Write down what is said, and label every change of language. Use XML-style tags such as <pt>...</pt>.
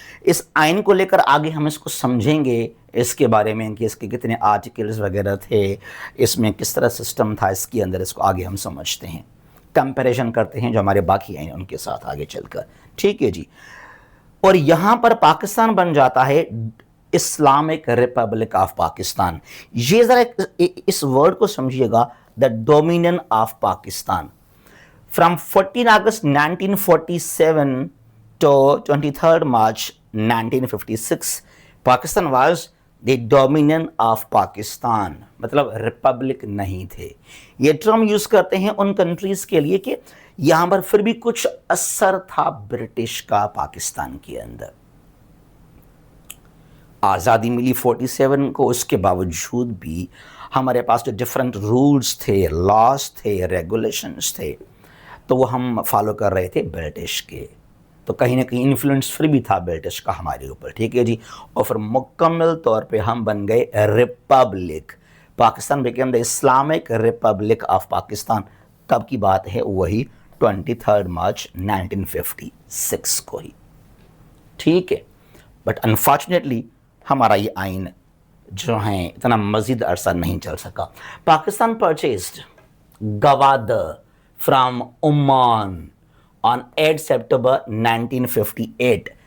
<ur>اس آئین کو لے کر آگے ہم اس کو سمجھیں گے، اس کے بارے میں کہ اس کے کتنے آرٹیکلز وغیرہ تھے، اس میں کس طرح سسٹم تھا اس کے اندر، اس کو آگے ہم سمجھتے ہیں، کمپیریزن کرتے ہیں جو ہمارے باقی آئین ان کے ساتھ آگے چل کر. ٹھیک ہے جی. اور یہاں پر پاکستان بن جاتا ہے اسلامک ریپبلک آف پاکستان. یہ ذرا اس ورڈ کو سمجھیے گا،</ur> <en>The dominion of Pakistan. From 14 August 1947 to 23rd March 1956, Pakistan was the dominion of Pakistan.</en> <ur>مطلب ریپبلک نہیں تھے. یہ ٹرم یوز کرتے ہیں ان کنٹریز کے لیے کہ یہاں پر پھر بھی کچھ اثر تھا برٹش کا پاکستان کے اندر. آزادی ملی 47 کو، اس کے باوجود بھی ہمارے پاس جو ڈفرینٹ رولز تھے، لاز تھے، ریگولیشنز تھے، تو وہ ہم فالو کر رہے تھے برٹش کے. تو کہیں نہ کہیں انفلوئنس پھر بھی تھا برٹش کا ہمارے اوپر. ٹھیک ہے جی. اور پھر مکمل طور پہ ہم بن گئے republic.</ur> <en>Pakistan became the Islamic republic of Pakistan.</en> <ur>کب کی بات ہے؟ وہی 23 مارچ 1956 کو ہی. ٹھیک ہے.</ur> <en>but unfortunately</en> <ur>ہمارا یہ آئین جو ہیں اتنا مزید عرصہ نہیں چل سکا.</ur> <en>Pakistan purchased Gwadar from Oman on 8 September 1958.</en>